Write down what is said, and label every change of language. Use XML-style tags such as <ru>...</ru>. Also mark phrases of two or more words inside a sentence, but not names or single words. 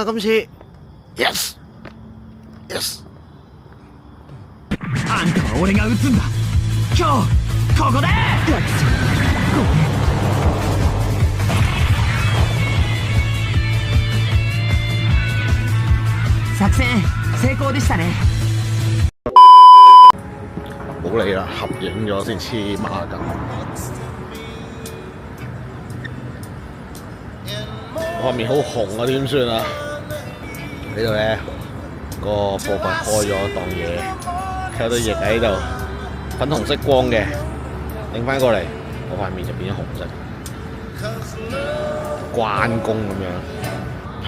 <yue>今次 ，</yue> <en>yes yes。</en> <ja>あんたは俺が撃つんだ。今日ここで。作戦成功でしたね。</ja> <yue>冇理啦，合影咗先黐孖筋。畫面好紅啊，點算啊？呢度咧個部分開咗檔嘢，睇到翼喺度，粉紅色光嘅，擰翻過嚟，我塊面就變咗紅色，關公咁樣。</yue>